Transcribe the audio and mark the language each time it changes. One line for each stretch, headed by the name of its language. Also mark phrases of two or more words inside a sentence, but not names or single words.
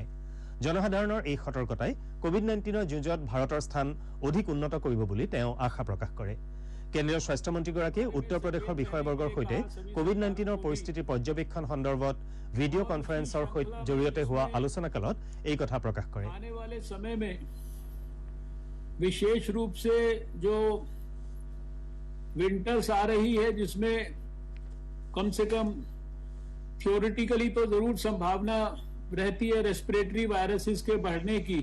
Assamese: জনসাধাৰণৰ এই সতৰ্কতাই কোভিড-19ৰ যুঁজত ভাৰতৰ স্থান অধিক উন্নত কৰিব বুলি তেওঁ আশা প্ৰকাশ কৰে। কেন্দ্ৰীয় স্বাস্থ্যমন্ত্ৰীগৰাকীয়ে উত্তৰ প্ৰদেশৰ বিষয়াবৰ্গৰ সৈতে কোভিড-19ৰ পৰিস্থিতিৰ পৰ্যবেক্ষণ সন্দৰ্ভত ভিডিঅ' কনফাৰেন্সৰ জৰিয়তে হোৱা আলোচনাকালত এই কথা প্ৰকাশ কৰে।
Hindi: आने वाले समय में विशेष रूप से जो विंटर्स आ रही है जिसमें कम से कम थियोरिटिकली तो जरूर संभावना रहती है
English: respiratory viruses
Hindi: के बढ़ने की।